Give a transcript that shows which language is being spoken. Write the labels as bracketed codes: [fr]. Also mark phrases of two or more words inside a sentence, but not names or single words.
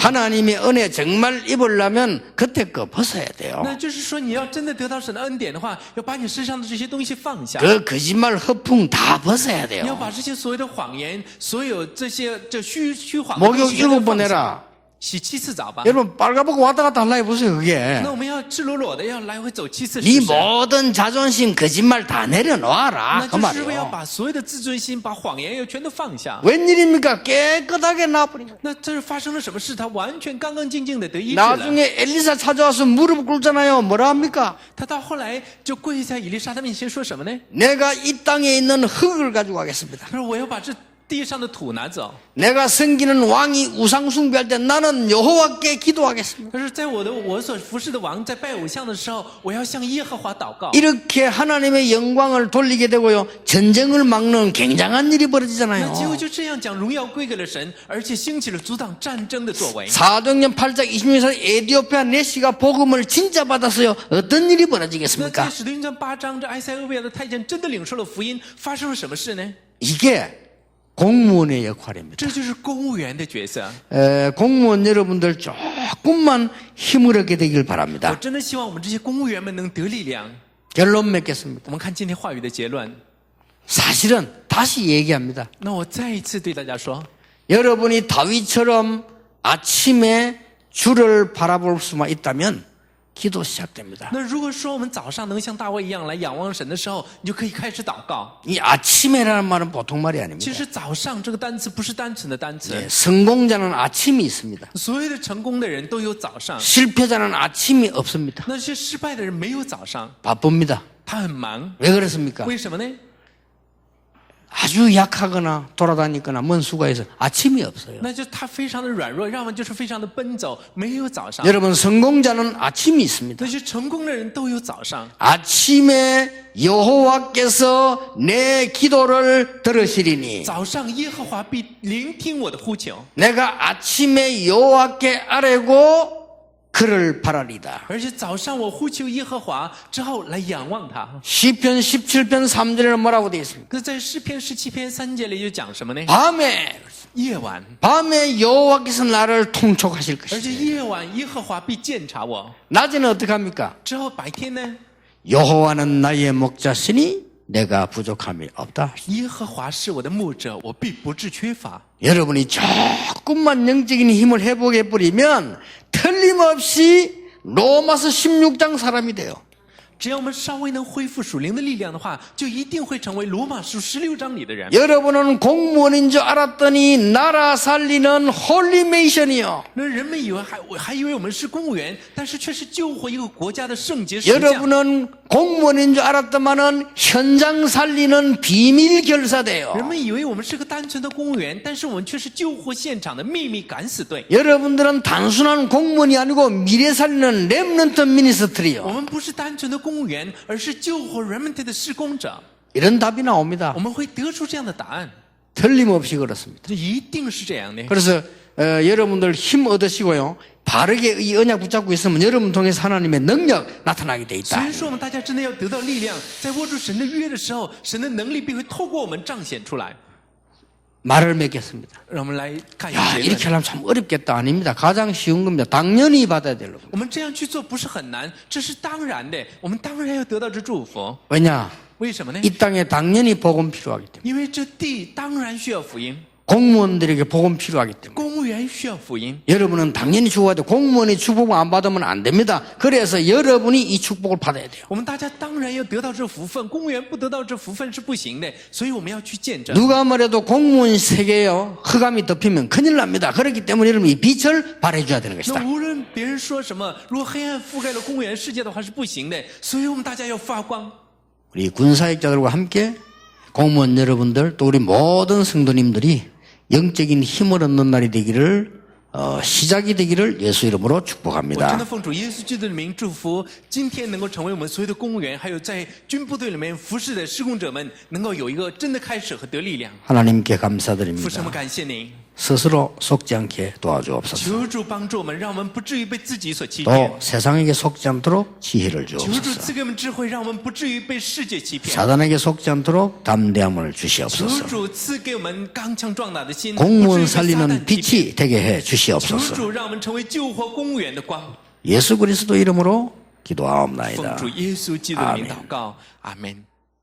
[ko] 하나님의 은혜 정말 입으려면 그때 거 벗어야 돼요. [zh] 那就是说，你要真的得到神的恩典的话，要把你身上的这些东西放下， [ko] 그 거짓말 허풍 다 벗어야 [zh] 你要 [ko] 돼요. [zh] 把这些所谓的谎言，所有这些这虚谎的 [ko] 목욕 [zh] 东西全都 [ko] 7번 [zh] 放下 [ko] 해라. [zh] 洗7次澡吧。 [ko] 여러분 빨가벗고 왔다 갔다 하려 해보세요 그게. [zh] 那我们要赤裸裸的要来回走7次， [ko] 네 [zh] 是不是？ [ko] 모든 자존심 거짓말 다 [zh] 那 [ko] 내려놓아라 그 [zh] 就是要 [ko] 말이에요. [zh] 把所有的自尊心、把谎言要全都放下。 [ko] 웬일입니까? 깨끗하게 나와버린 거예요. [zh] 那这是发生了什么事？他完全干干净净的得医治了。 [ko] 나중에 엘리사 찾아와서 무릎 꿇잖아요. 뭐라 합니까? [zh] 他到后来就跪在以利沙的面前说什么呢？ [ko] 내가 이 땅에 있는 흙을 가지고 가겠습니다. [zh] 他说：“我要把这地上的土拿走。 [ko] 내가 섬기는 왕이 우상 숭배할 때 나는 여호와께 기도하겠습니다. [zh] 但是在我所服侍的王在拜偶像的时候，我要向耶和华祷告。 [ko] 이렇게 하나님의 영광을 돌리게 되고요. 전쟁을 막는 굉장한 일이 [zh] 那 [ko] 벌어지잖아요. [zh] 结果就这样讲，荣耀归给了神，而且兴起了阻挡战争的作为。 [ko] 사도행전 8장 26절 에디오피아 네시가 복음을 진짜 받았어요. 어떤 일이 [zh] 那在 [ko] 벌어지겠습니까? [zh] 使徒行传8章，这埃塞俄比亚的太监真的领受了福音，发生了什么事呢？ [ko] 이게 공무원의 역할입니다. [zh] 这就是公务员的角色。 [ko] 공무원 여러분들 조금만 힘을 얻게 되길 [zh] 我 [ko] 바랍니다. [zh] 真的希望我们这些公务员们能得力量。 [ko] 결론 맺겠습니다. [zh] 我们看今天话语的结论。 [ko] 사실은 다시 얘기합니다. [zh] 那我再一次对大家说， [ko] 여러분이 다윗처럼 아침에 주를 바라볼 수만 있다면 기도 시작됩니다. [zh] 那如果说我们早上能像大卫一样来仰望神的时候，你就可以开始祷告。 [ko] 이 아침에라는 말은 보통 말이 [zh] 其 [ko] 아닙니다. [zh] 实早上这个单词不是单纯的单词， [ko] 성공자는 아침이 있습니다. [zh] 所有的成功的人都有早上， [ko] 실패자는 아침이 없습니다. [zh] 那些失败的人没有早上， [ko] 바쁩니다. [zh] 他很忙。 [ko] 왜 그렇습니까? [zh] 为什么呢？ [ko] 아주 약하거나 돌아다니거나 먼 수가에서 아침이 없어요. [zh] 那就他非常的软弱，要么就是非常的奔走，没有早上。 [ko] 여러분 성공자는 아침이 있습니다. [zh] 那些成功的人都有早上。 [ko] 아침에 여호와께서 내 기도를 들으시리니 [zh] 早上耶和华必聆听我的呼求， [ko] 내가 아침에 여호와께 아뢰고 그를 바라리다. [zh] 而且早上我呼求耶和华之后来仰望他。 [ko] 시편 17편 3절에는 뭐라고 되어 있습니까? [zh] 那在诗篇17篇3节里就讲什么呢？ [ko] 밤에 [zh] 晚， [ko] 여호와께서 나를 통촉하실 [zh] 而且 [ko] 것이다. [zh] 夜晚耶和华必鉴察我。 [ko] 낮에는 어떻게 합니까? [zh] 之后白天呢？ [ko] 여호와는 나의 목자시니 내가 부족함이 없다. [zh] 耶和华是我的牧者，我必不致缺乏。 [ko] 여러분이 조금만 영적인 힘을 회복해 버리면 틀림없이 로마서 16장 사람이 돼요. [zh] 只要我们稍微能恢复属灵的力量的话，就一定会成为罗马书16章里的人。 [ko] 여러분은 공무원인 줄 알았더니 나라 살리는 홀리메이션이요. [zh] 那人们以为还以为我们是公务员，但是却是救活一个国家的圣洁石匠。 [ko] 여러분은 공무원인 줄 알았더만은 현장 살리는 비밀 결사대요. [zh] 人们以为我们是个单纯的公务员，但是我们却是救护现场的秘密敢死队。 [ko] 여러분들은 단순한 공무원이 아니고 미래 살리는 렘넌트 [zh] 我 [ko] 미니스트리요. [zh] 们不是单纯的公务员，而是救活 remnant 的施工者。 [ko] 이런 답이 나옵니다. [zh] 我们会得出这样的答案， [ko] 틀림없이 그렇습니다. [zh] 这一定是这样的。 [ko] 그래서 여러분들 힘 얻으시고요. 바르게 이 언약 붙잡고 있으면 여러분 통해서 하나님의 능력 나타나게 돼 [zh] 所 [ko] 있다. [zh] 以说，我们大家真的要得到力量，在握住神的约的时候，神的能力必会透过我们彰显出来。 [ko] 말을 맺겠습니다. [zh] 让我们来看一 [ko] 야, [zh] 下结 [ko] 이렇게 [zh] 论。 [ko] 하려면 참 어렵겠다. 아닙니다. 가장 쉬운 겁니다. 당연히 받아야 될 겁니다. [zh] 我们这样去做不是很难，这是当然的。我们当然要得到这祝福。 [ko] 왜냐? [zh] 为什么呢？ [ko] 이 땅에 당연히 복음 필요하기 때문에. [zh] 因为这地当然需要福音， [ko] 공무원들에게 복음 필요하기 때문에. [zh] 公务员需要福音。 [ko] 여러분은 당연히 축복해야 돼. 공무원이 축복을 안 받으면 안 됩니다. 그래서 여러분이 이 축복을 받아야 돼요. [zh] 我们大家当然要得到这福分，公务员不得到这福分是不行的，所以我们要去见证。 [ko] 누가 뭐래도 공무원 세계에요. 흑암이 덮이면 큰일 납니다. 그렇기 때문에 여러분 이 빛을 발해줘야 되는 [zh] 那 [ko] 것이다. [zh] 无论别人说什么，如果黑暗覆盖了公务员世界的话是不行的，所以我们大家要发光。 [ko] 우리 군사역자들과 함께 공무원 여러분들 또 우리 모든 성도님들이 영적인 힘을 얻는 날이 되기를 시작이 되기를 예수 이름으로 [zh] 我真的 [ko] 축복합니다. [zh] 奉主耶稣基督的名祝福，今天能够成为我们所有的公务员，还有在军部队里面服侍的施工者们，能够有一个真的开始和得力量。 [ko] 하나님께 [zh] 父神，我 [ko] 감사드립니다. [zh] 们感谢您， [ko] 스스로 속지 않게 도와주옵소서. [zh] 求主帮助我们，让我们不至于被自己所欺骗。 [ko] 또 세상에게 속지 않도록 지혜를 [zh] 求主 [ko] 주옵소서. [zh] 赐给我们智慧，让我们不至于被世界欺骗。 [ko] 사단에게 속지 않도록 담대함을 [zh] 求 [ko] 주시옵소서. [zh] 主赐给我们刚强壮大的心，不至于 [ko] 공무원 [zh] 被撒旦 [ko] 살리는 [zh] 欺骗。 [ko] 빛이 되게 해 [zh] 求 [ko] 주시옵소서. [zh] 主让我们成为救活公务员的光。 [ko] 예수 그리스도 이름으로 [zh] 奉 [ko] 기도하옵나이다. [zh] 主耶稣基督的名 [ko] 아멘. [zh] 祷告，阿门。